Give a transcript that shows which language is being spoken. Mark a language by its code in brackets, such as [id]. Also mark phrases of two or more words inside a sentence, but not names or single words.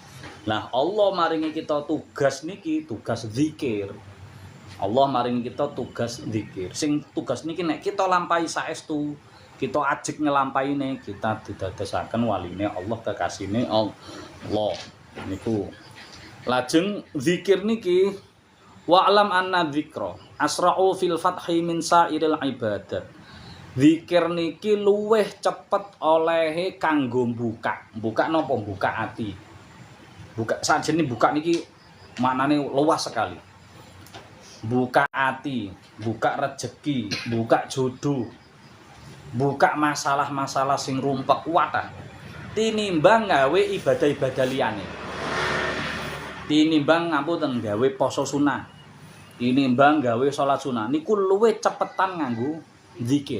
[jv] Nah, Allah maringi kita tugas niki, tugas zikir. Allah maringi kita tugas zikir. Sing tugas niki nek kita lampahi saestu, kita ajeg ngelampaine, kita didadosaken waline Allah, kekasine Allah. Niku. Lajeng zikir niki [ar] واعلم أن الذكر أسرع في الفتح من سائر العبادات. [jv] Zikir niki luweh cepet olehe kanggo buka. Buka napa? Buka ati. Buka sajene buka niki maknane [id] luas sekali. [jv] Buka ati, buka rejeki, buka jodoh. Buka masalah-masalah sing rumpek wadah. Tinimbang gawe ibadah-ibadah liyane. Tinimbang ngapunten gawe poso sunah. Tinimbang gawe salat sunah niku luwih cepetan nganggo zikir.